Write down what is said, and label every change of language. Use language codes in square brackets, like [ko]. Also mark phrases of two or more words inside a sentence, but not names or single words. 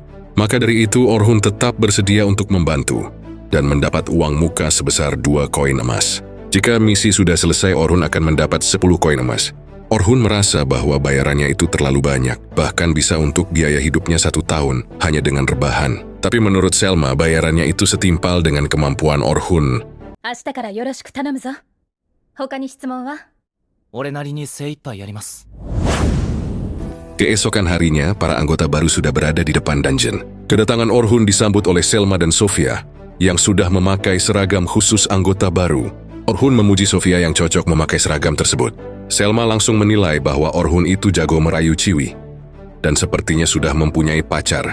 [id] Maka dari itu Orhun tetap bersedia untuk membantu dan mendapat uang muka sebesar 2 koin emas. Jika misi sudah selesai, Orhun akan mendapat 10 koin emas. Orhun merasa bahwa bayarannya itu terlalu banyak, bahkan bisa untuk biaya hidupnya 1 tahun hanya dengan rebahan. Tapi menurut Selma, bayarannya itu setimpal dengan kemampuan Orhun. [ja] 明日からよろしく頼むぞ。他に質問は？俺なりに精一杯やります。 [id] Keesokan harinya, para anggota baru sudah berada di depan dungeon. Kedatangan Orhun disambut oleh Selma dan Sofia, yang sudah memakai seragam khusus anggota baru. Orhun memuji Sofia yang cocok memakai seragam tersebut. Selma langsung menilai bahwa Orhun itu jago merayu Ciwi, dan sepertinya sudah mempunyai pacar.